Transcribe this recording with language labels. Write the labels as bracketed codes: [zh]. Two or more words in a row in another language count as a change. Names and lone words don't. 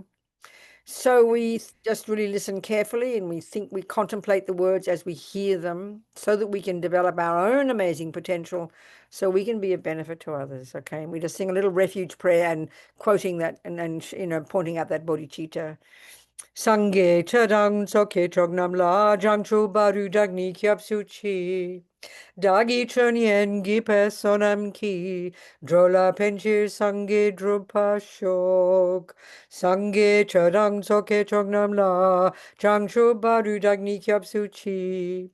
[en] So we just really listen carefully and we contemplate the words as we hear them so that we can develop our own amazing potential so we can be a benefit to others, okay? And we just sing a little refuge prayer and quoting that and you know, pointing out that bodhicitta. [bo] སངས་རྒྱས་ཆོས་དང་ཚོགས་ཀྱི་མཆོག་རྣམས་ལ། བྱང་ཆུབ་བར་དུ་བདག་ནི་སྐྱབས་སུ་མཆི. བདག་གིས་སྦྱིན་སོགས་བགྱིས་པའི་བསོད་ནམས་ཀྱིས། འགྲོ་ལ་ཕན་ཕྱིར་སངས་རྒྱས་འགྲུབ་པར་ཤོག. སངས་རྒྱས་ཆོས་དང་ཚོགས་ཀྱི་མཆོག་རྣམས་ལ། བྱང་ཆུབ་བར་དུ་བདག་ནི་སྐྱབས་སུ་མཆི.